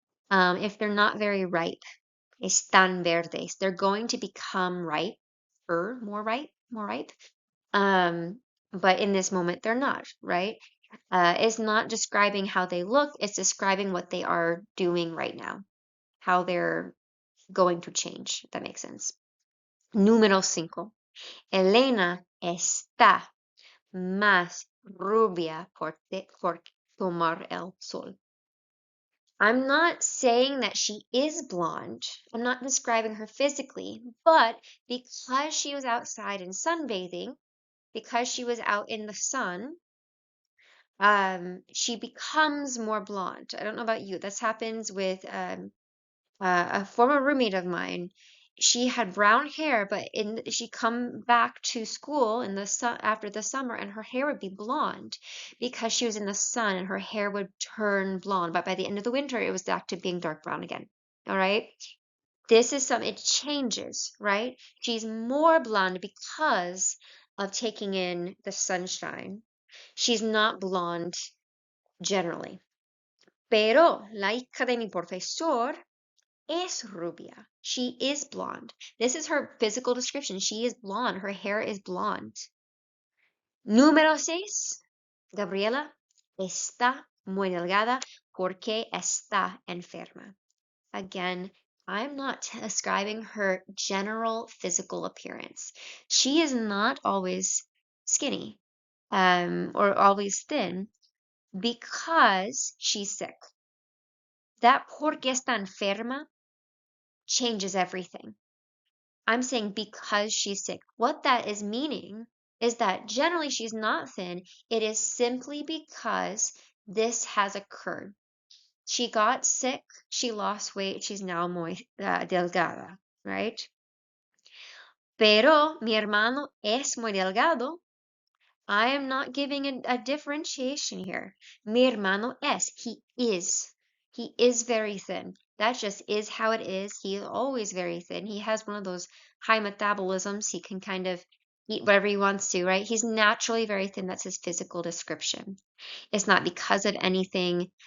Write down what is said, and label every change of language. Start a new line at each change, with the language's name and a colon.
English: If they're not very ripe,
Spanish: están verdes,
English: they're going to become ripe, or more ripe. But in this moment, they're not, right? It's not describing how they look, it's describing what they are doing right now, how they're going to change, if that makes sense.
Spanish: Número 5. Elena está más rubia por tomar el sol.
English: I'm not saying that she is blonde. I'm not describing her physically, but because she was outside and sunbathing, because she was out in the sun, she becomes more blonde. I don't know about you. This happens with a former roommate of mine. She had brown hair, but she come back to school in the sun after the summer, and her hair would be blonde because she was in the sun, and her hair would turn blonde. But by the end of the winter, it was back to being dark brown again. All right. This is it changes, right? She's more blonde because of taking in the sunshine. She's not blonde generally.
Spanish: Pero la hija de mi profesor es rubia.
English: She is blonde. This is her physical description. She is blonde. Her hair is blonde.
Spanish: Número 6. Gabriela está muy delgada porque está enferma.
English: Again, I'm not describing her general physical appearance. She is not always skinny, or always thin because she's sick. That
Spanish: porque está enferma
English: changes everything. I'm saying because she's sick. What that is meaning is that generally she's not thin. It is simply because this has occurred. She got sick, she lost weight, she's now
Spanish: muy delgada,
English: right?
Spanish: Pero mi hermano es muy delgado.
English: I am not giving a differentiation here.
Spanish: Mi hermano es.
English: He is. He is very thin. That just is how it is. He is always very thin. He has one of those high metabolisms. He can kind of eat whatever he wants to, right? He's naturally very thin. That's his physical description. It's not because of anything.